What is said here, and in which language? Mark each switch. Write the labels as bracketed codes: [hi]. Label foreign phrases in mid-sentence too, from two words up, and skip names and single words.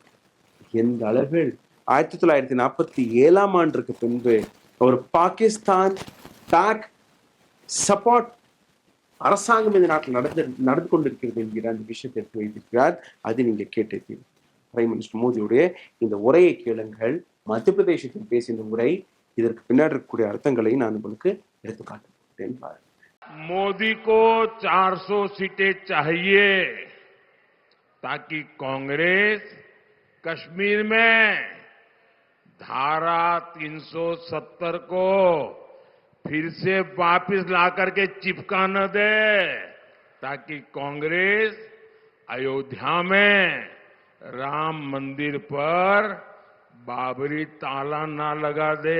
[ta] எந்த அளவில் 1947ஆம் ஆண்டுக்கு பின்பு ஒரு பாகிஸ்தான் [en] back support [ta] அரசாங்கம் இந்த நாட்டில் நடந்து கொண்டிருக்கிறது என்கிற அந்த விஷயத்தை எடுத்து வைத்திருக்கிறார். அது நீங்க கேட்டிருக்கீங்க. [en] prime minister [ta] மோடியுடைய இந்த உரையை கேளுங்கள். மத்திய பிரதேசத்தில் பேசிய இந்த உரை, இதற்கு பின்னாடி இருக்கக்கூடிய அர்த்தங்களை நான் உங்களுக்கு எடுத்து காட்டுகிறேன் பாருங்க. [hi] मोदी को 400 सीटें चाहिए ताकि कांग्रेस कश्मीर में धारा 370 को फिर से वापस लाकर के चिपका न दे, ताकि कांग्रेस अयोध्या में राम मंदिर पर बाबरी ताला ना लगा दे।